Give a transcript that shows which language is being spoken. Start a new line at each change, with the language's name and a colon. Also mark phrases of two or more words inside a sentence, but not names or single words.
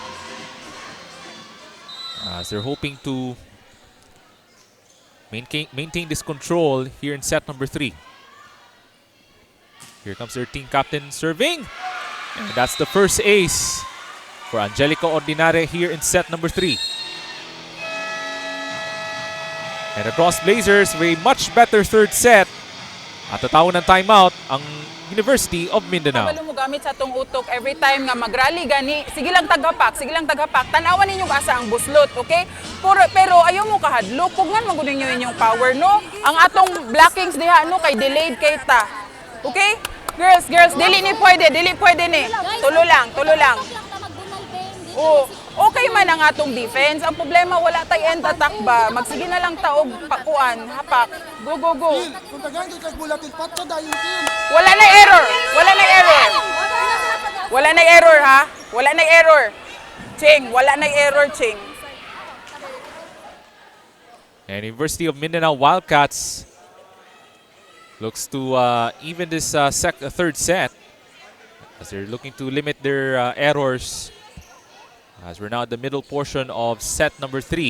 English: As they're hoping to maintain this control here in set number 3. Here comes their team captain serving. And that's the first ace for Angelica Ordinaria here in set number 3. And across Blazers with a much better third set.
Filipino: At tatawon ng timeout ang University of Mindanao.
Cebuano: Kabalo mo gamit sa tong utok
English: every time
Cebuano: nga mag-rally gani, sige lang taghapak, sige lang taghapak. Tanawan ninyo asa ang buslot, okay? Pero ayaw mo kahadlok, pugnan magunin niyo inyong power, no? Ang atong blockings diha no kay delayed kay ta. Okay? Girls, dili pwede ni. Tulo lang. Oh, okay man ang atong defense. Ang problema wala tay
English: end attack
Cebuano: ba? Magsige na lang taog pakuan, hapak. Go. Wala na error. Ching, wala na error, Ching.
English: And University of Mindanao Wildcats looks to even this third set as they're looking to limit their errors. As we're now at the middle portion of set number 3.